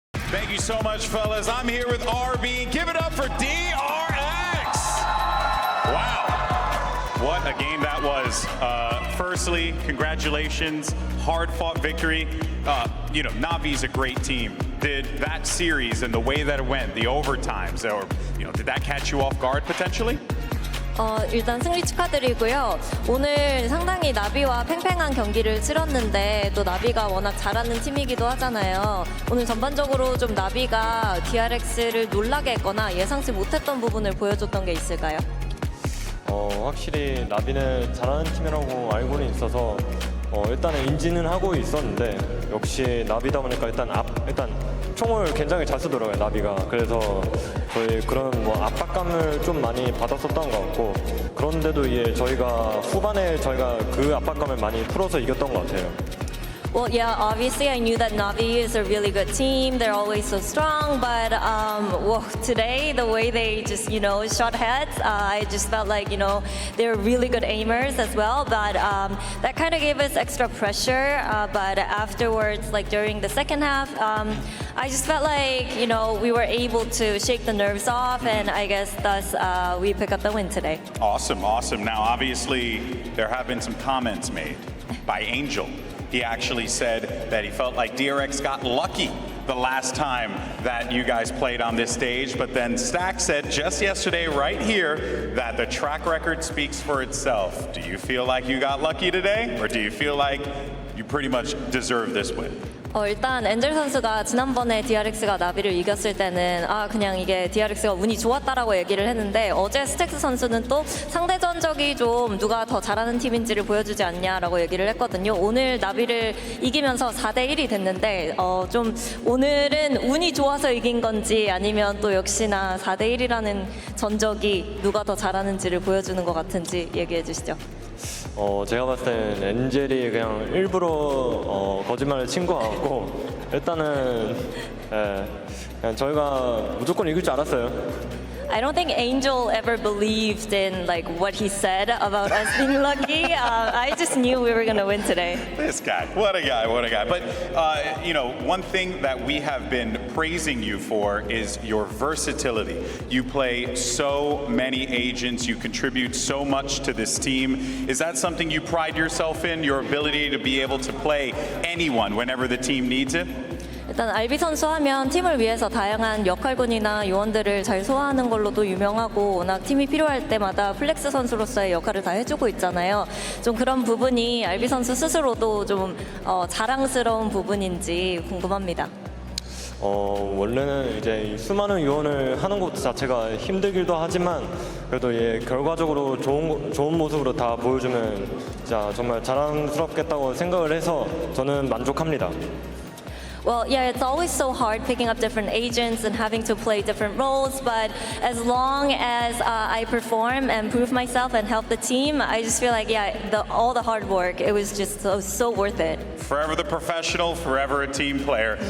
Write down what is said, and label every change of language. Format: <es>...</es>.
<en>Thank you so much, fellas. I'm here with RB. Give it up for DRX. Wow. What a game that was. Firstly, congratulations. Hard-fought victory. You know, Navi's a great team. Did that series and the way that it went, the overtimes, or, you know, did that catch you off guard potentially?</en> <ko>일단 승리 축하드리고요. 오늘 상당히 나비와 팽팽한 경기를 치렀는데 또 나비가 워낙 잘하는 팀이기도 하잖아요. 오늘 전반적으로 좀 나비가 DRX를 놀라게 했거나 예상치 못했던 부분을 보여줬던 게 있을까요? 확실히 나비는 잘하는 팀이라고 알고는 있어서 일단은 인지는 하고 있었는데 역시 나비다 보니까 일단 총을 굉장히 잘 쓰더라고요, 나비가. 그래서 저희 그런 뭐 압박감을 좀 많이 받았었던 것 같고, 그런데도 저희가 후반에 그 압박감을 많이 풀어서 이겼던 것 같아요.</ko> <en>Well, yeah, obviously I knew that Navi is a really good team. They're always so strong, but well, today the way they just, shot heads, I just felt like, they're really good aimers as well, but that kind of gave us extra pressure, but afterwards, like during the second half, I just felt like, we were able to shake the nerves off, and I guess thus we pick up the win today. Awesome, awesome. Now, obviously, there have been some comments made by Angel. He actually said that he felt like DRX got lucky the last time that you guys played on this stage, but then Stack said just yesterday right here that the track record speaks for itself. Do you feel like you got lucky today, or do you feel like you pretty much deserve this win?</en> <ko>일단 엔젤 선수가 지난번에 DRX가 나비를 이겼을 때는 그냥 이게 DRX가 운이 좋았다라고 얘기를 했는데, 어제 스택스 선수는 또 상대 전적이 좀 누가 더 잘하는 팀인지를 보여주지 않냐라고 얘기를 했거든요. 오늘 나비를 이기면서 4대1이 됐는데 좀 오늘은 운이 좋아서 이긴 건지 아니면 또 역시나 4대1이라는 전적이 누가 더 잘하는지를 보여주는 것 같은지 얘기해 주시죠. 제가 봤을 때는 엔젤이 그냥 일부러 거짓말을 친 것 같고, 일단은 그냥 저희가 무조건 이길 줄 알았어요.</ko> <en>I don't think Angel ever believed in like what he said about us being lucky. I just knew we were going to win today. This guy, what a guy, what a guy. But, one thing that we have been praising you for is your versatility. You play so many agents, you contribute so much to this team. Is that something you pride yourself in, your ability to be able to play anyone whenever the team needs it?</en> <ko>일단 RB 선수 하면 팀을 위해서 다양한 역할군이나 요원들을 잘 소화하는 걸로도 유명하고 워낙 팀이 필요할 때마다 플렉스 선수로서의 역할을 다 해주고 있잖아요. 좀 그런 부분이 RB 선수 스스로도 좀 자랑스러운 부분인지 궁금합니다. 원래는 이제 이 수많은 요원을 하는 것 자체가 힘들기도 하지만 그래도 결과적으로 좋은 모습으로 다 보여주면 진짜 정말 자랑스럽겠다고 생각을 해서 저는 만족합니다.</ko> <en>Well, yeah, it's always so hard picking up different agents and having to play different roles, but as long as I perform and prove myself and help the team, I just feel like, yeah, all the hard work, it was just so worth it. Forever the professional, forever a team player.</en>